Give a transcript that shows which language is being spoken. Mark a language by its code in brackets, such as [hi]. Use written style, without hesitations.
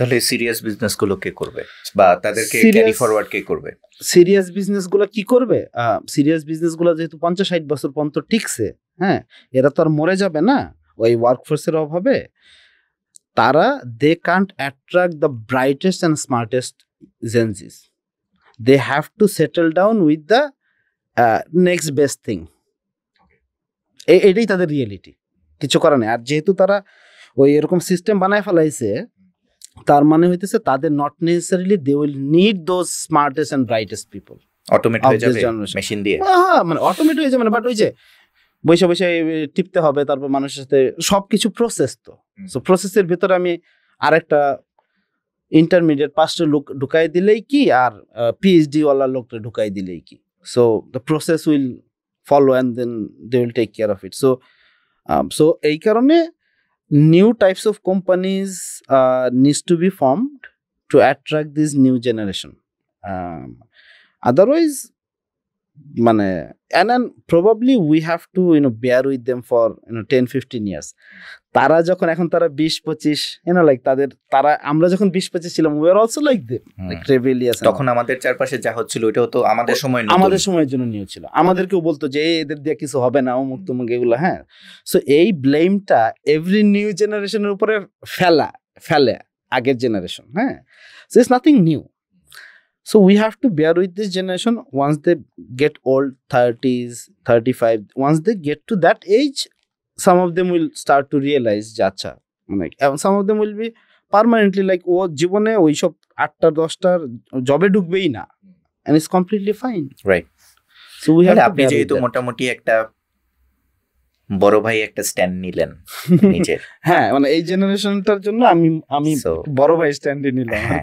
[bn] তাহলে serious business গুলো কে করবে বা তাদেরকে ক্যারি ফরওয়ার্ড কে করবে? সিরিয়াস বিজনেস গুলো কি করবে? সিরিয়াস বিজনেস গুলো যেহেতু 50-60 বছর পর্যন্ত টিকছে, হ্যাঁ, এরা তো আর মরে যাবে না ওই ওয়ার্কফোর্সের অভাবে। [en] তারা they can't attract the brightest and smartest Gen Zs. They have to settle down with the next best thing. [bn] এটাই তাদের রিয়েলিটি, কিছু করার নেই। আর যেহেতু তারা ওই এরকম সিস্টেম বানায় ফেলাইছে, তার মানে হইতেছে তাদের not necessarily [en] They will need those smartest and brightest people. [bn] Automate হয়ে যাবে মেশিন দিয়ে, হ্যাঁ, মানে অটোমেট হয়ে যাবে না, বাট ওই যে বসে বসে টিপতে হবে, তারপর মানুষের সাথে সবকিছু প্রসেস। তো সো প্রসেসের ভিতরে আমি আরেকটা ইন্টারমিডিয়েট পাঁচটা লোক ঢুকাই দিলেই কি, আর PhD ওয়ালা লোকটা ঢুকাই দিলেই কি। [en] So the process will follow and then they will take care of it. So [bn] এই কারণে [en] new types of companies needs to be formed to attract this new generation. Otherwise, মানে and probably we have to bear with them for 10-15 years. [bn] তারা যখন এখন তারা 20-25 like তারা আমরা যখন 20-25 ছিলাম, [en] we are also like them, like rebellious. [bn] তখন আমাদের চারপাশে যা হচ্ছিল ওটাও তো আমাদের সময় নতুন, আমাদের সময়ের জন্য নিউ ছিল। আমাদেরকেও বলতো যে এদের দিয়ে কিছু হবে না, অমুক তমুক এগুলো, হ্যাঁ। সো এই ব্লেমটা এভরি নিউ জেনারেশনের উপরে ফেলে আগের জেনারেশন, হ্যাঁ। [en] So it's nothing new. So we have to bear with this generation. Once they get old, 30s, 35, once they get to that age, some of them will start to realize [bn] যে আচ্ছা, [en] মানে some of them will be permanently like [bn] ও জীবনে ওই সব 8টা-10টার জবে ঢুকবেই না, [en] and it's completely fine, right? So we have to [bn] আপনি যেহেতু মোটামুটি একটা বড় ভাই একটা স্ট্যান্ড নিলেন নিজের, হ্যাঁ, মানে এই জেনারেশনটার জন্য আমি বড় ভাই স্ট্যান্ডে নিলাম।